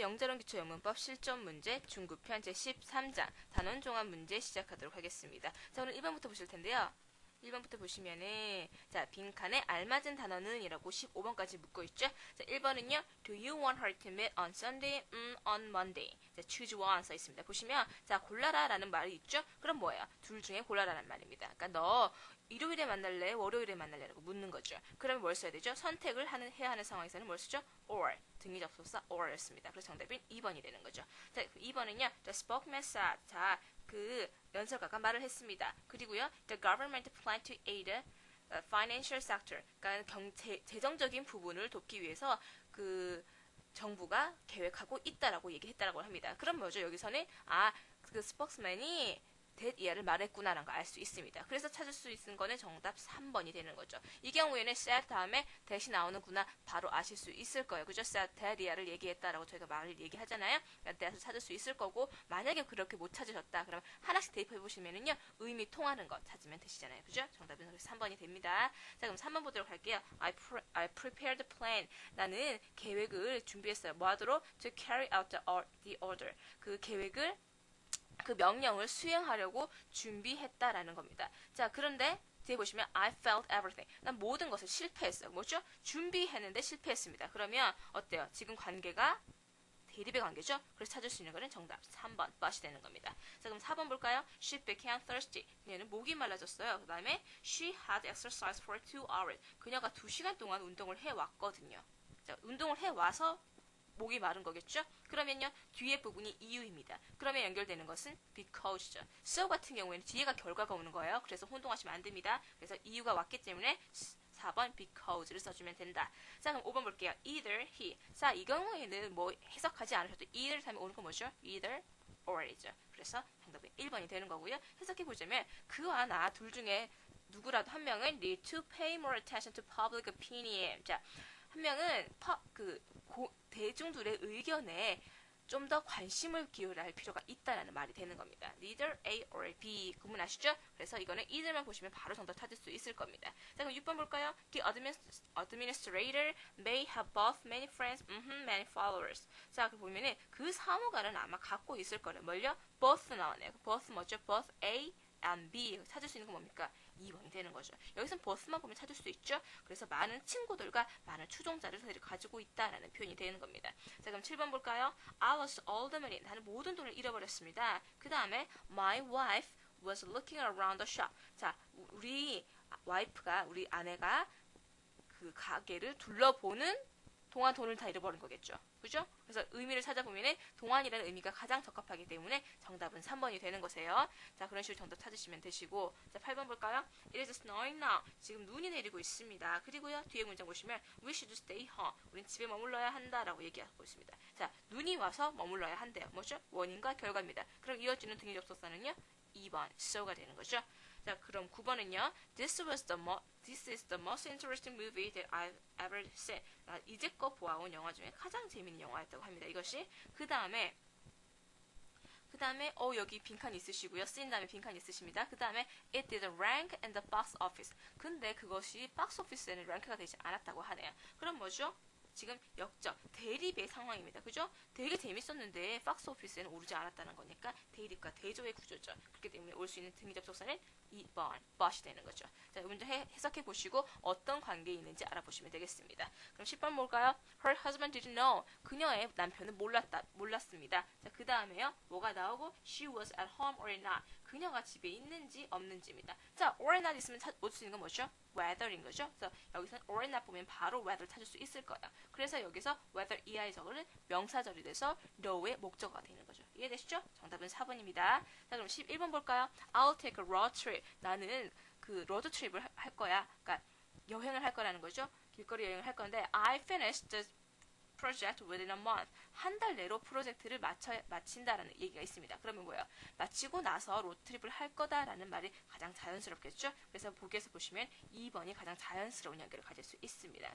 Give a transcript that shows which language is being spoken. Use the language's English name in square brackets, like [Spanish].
[Korean] 영재론 기초영문법 실전 문제 중급편 제13장 단원 종합 문제 시작하도록 하겠습니다. 자, 오늘 1번부터 보실 텐데요. 1번부터 보시면은 자, 빈칸에 알맞은 단어는 이라고 15번까지 묶어 있죠. 자, 1번은요. [English] Do you want her to meet on Sunday? On Monday. [Korean] 자, choose one 써 있습니다. 보시면 자, 골라라라는 말이 있죠. 그럼 뭐예요? 둘 중에 골라라는 말입니다. 그러니까 너 일요일에 만날래? 월요일에 만날래라고 묻는 거죠. 그러면 뭘 써야 되죠? 선택을 해야 하는 상황에서는 뭘 쓰죠? [English] or. [Korean] 등기 접속사 or였습니다. 그래서 정답은 2번이 되는 거죠. 자, 2번은요. [English] The spokesman said. [Korean] 자, 그 연설가가 말을 했습니다. 그리고요. [English] The government plan to aid financial sector. [Korean] 그러니까 재정적인 부분을 돕기 위해서 그 정부가 계획하고 있다라고 얘기했다라고 합니다. 그럼 뭐죠? 여기서는 그 스포크스맨이 that 이하를 말했구나라는 걸 알 수 있습니다. 그래서 찾을 수 있는 거는 정답 3번이 되는 거죠. 이 경우에는 said 다음에 that이 나오는구나 바로 아실 수 있을 거예요. 그죠? said that 이하를 얘기했다라고 저희가 말을 얘기하잖아요. 그러니까 that을 찾을 수 있을 거고 만약에 그렇게 못 찾으셨다 그러면 하나씩 대입해 보시면은요 의미 통하는 것 찾으면 되시잖아요. 그죠? 정답은 3번이 됩니다. 자, 그럼 3번 보도록 할게요. [English] I prepared the plan. [Korean] 나는 계획을 준비했어요. 뭐 하도록? [English] To carry out the order. [Korean] 그 계획을 그 명령을 수행하려고 준비했다라는 겁니다. 자, 그런데 뒤에 보시면 [English] I failed everything. [Korean] 난 모든 것을 실패했어요. 뭐죠? 준비했는데 실패했습니다. 그러면 어때요? 지금 관계가 대립의 관계죠? 그래서 찾을 수 있는 거는 정답 3번, but이 되는 겁니다. 자, 그럼 4번 볼까요? [English] She became thirsty. [Korean] 그녀는 목이 말라졌어요. 그 다음에 [English] she had exercised for 2 hours. [Korean] 그녀가 2시간 동안 운동을 해왔거든요. 자, 운동을 해와서 목이 마른 거겠죠? 그러면요, 뒤에 부분이 이유입니다. 그러면 연결되는 것은 because죠. so 같은 경우에는 뒤에가 결과가 오는 거예요. 그래서 혼동하시면 안 됩니다. 그래서 이유가 왔기 때문에 4번 because를 써주면 된다. 자, 그럼 5번 볼게요. either, he. 자, 이 경우에는 뭐 해석하지 않으셔도 either 다음에 오는 건 뭐죠? either or이죠. 그래서 정답은 1번이 되는 거고요. 해석해보자면 그와 나 둘 중에 누구라도 한 명은 [English] need to pay more attention to public opinion. [Korean] 자, 한 명은 대중들의 의견에 좀 더 관심을 기울여야 할 필요가 있다는 말이 되는 겁니다. Neither A or B 구분하시죠? 그래서 이거는 either만 보시면 바로 정답 찾을 수 있을 겁니다. 자, 그럼 6번 볼까요? [English] The administrator may have both many friends, many followers. [Korean] 자, 그 보면은 그 사무관은 아마 갖고 있을 거예요. 뭘요? both 나오네요. both 뭐죠? both A and B 찾을 수 있는 건 뭡니까? 2번이 되는 거죠. 여기서는 both만 보면 찾을 수 있죠. 그래서 많은 친구들과 많은 추종자를 가지고 있다라는 표현이 되는 겁니다. 자, 그럼 7번 볼까요? [English] I lost all the money. [Korean] 나는 모든 돈을 잃어버렸습니다. 그 다음에 [English] my wife was looking around the shop. [Korean] 자, 우리 아내가 그 가게를 둘러보는 동안 돈을 다 잃어버린 거겠죠. 그죠? 그래서 의미를 찾아보면 동안이라는 의미가 가장 적합하기 때문에 정답은 3번이 되는 거세요. 자, 그런 식으로 정답 찾으시면 되시고, 자, 8번 볼까요? [English] It is snowing now. [Korean] 지금 눈이 내리고 있습니다. 그리고요, 뒤에 문장 보시면 [English] We should stay home. [Korean] 우린 집에 머물러야 한다라고 얘기하고 있습니다. 자, 눈이 와서 머물러야 한대요. 뭐죠? 원인과 결과입니다. 그럼 이어지는 등기 접속사는요? 2번, so가 되는 거죠. 자, 그럼 9번은요. [English] This is the most interesting movie that I've ever seen. [Korean] 이제껏 보아온 영화 중에 가장 재밌는 영화였다고 합니다. 이것이 그 다음에 여기 빈칸 있으시고요. 쓰인 다음에 빈칸 있으십니다. 그 다음에 [English] it didn't rank in the box office. [Korean] 근데 그것이 박스 오피스에는 랭크가 되지 않았다고 하네요. 그럼 뭐죠? 지금 역적, 대립의 상황입니다. 그죠? 되게 재밌었는데 박스 오피스에는 오르지 않았다는 거니까 대립과 대조의 구조죠. 그렇기 때문에 올 수 있는 등기 접속사는 2번, but이 되는 거죠. 자, 먼저 해석해 보시고 어떤 관계에 있는지 알아보시면 되겠습니다. 그럼 10번 볼까요? [English] Her husband didn't know. [Korean] 그녀의 남편은 몰랐습니다. 자, 그 다음에요. 뭐가 나오고 [English] she was at home or not. [Korean] 그녀가 집에 있는지 없는지입니다. 자, or not 있으면 올 수 있는 건 뭐죠? whether인 거죠. 그래서 여기서 or not 보면 바로 whether 찾을 수 있을 거예요. 그래서 여기서 whether 이하의 적어는 명사절이 돼서 know의 목적어가 되는 거죠. 이해되시죠? 정답은 4번입니다. 자, 그럼 11번 볼까요? [English] I'll take a road trip. [Korean] 나는 그 로드 트립을 할 거야. 그러니까 여행을 할 거라는 거죠. 길거리 여행을 할 건데 [English] I finished the project within a month. [Korean] 한 달 내로 프로젝트를 마친다라는 얘기가 있습니다. 그러면 뭐예요? 마치고 나서 로드트립을 할 거다라는 말이 가장 자연스럽겠죠? 그래서 보기에서 보시면 2번이 가장 자연스러운 연결을 가질 수 있습니다.